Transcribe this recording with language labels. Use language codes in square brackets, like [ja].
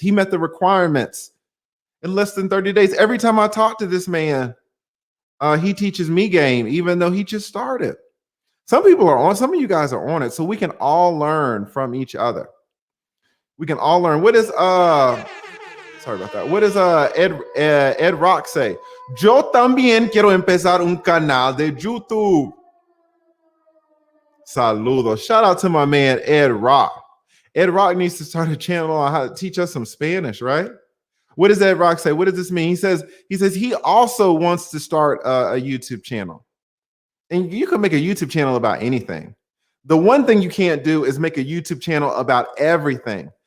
[en] He met the requirements in less than 30 days. Every time I talk to this man, he teaches me game, even though he just started. Some people are on, some of you guys are on it, so we can all learn from each other. We can all learn. What is sorry about that. What does Ed Rock say? [es] Yo también quiero empezar un canal de YouTube. Saludos. [en] Shout out to my man Ed Rock. Ed Rock needs to start a channel on how to teach us some Spanish, right? What does that rock say? What does this mean? He says he also wants to start a YouTube channel. And you can make a YouTube channel about anything. The one thing you can't do is make a YouTube channel about everything.